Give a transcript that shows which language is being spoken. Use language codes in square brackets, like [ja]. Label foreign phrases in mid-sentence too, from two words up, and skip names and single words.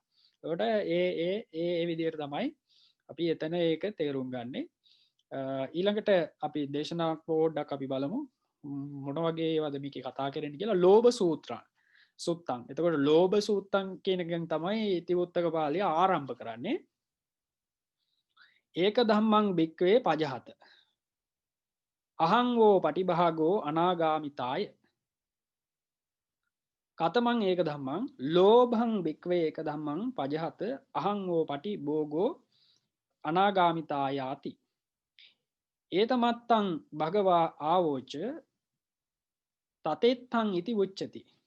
[si] එතකොට ඒ විදිහට තමයි අපි එතන ඒක තේරුම් ගන්නෙ. ඊළඟට අපි දේශනාවක් පොඩ්ඩක් අපි බලමු. මොන වගේ ඒවාද මේකේ කතා කරන්නේ කියලා. [pi] ලෝභ සූත්‍රං සුත්තං. [si] එතකොට ලෝභ සූත්තං කියන එකෙන් තමයි ඉතිවුත්තක පාළිය ආරම්භ කරන්නේ. [pi] ඒක ධම්මං භික්ඛවේ පජහත අහං වෝ පටිභාගෝ අනාගාමිතාය කතමං ඒක ධම්මං ලෝභං භික්ඛවේ ඒක ධම්මං පජහත අහං වෝ පටිභෝගෝ අනාගාමිතායාති ඒතමත්තං භගවා ආවෝච තතෙත්තං ඉති උච්චති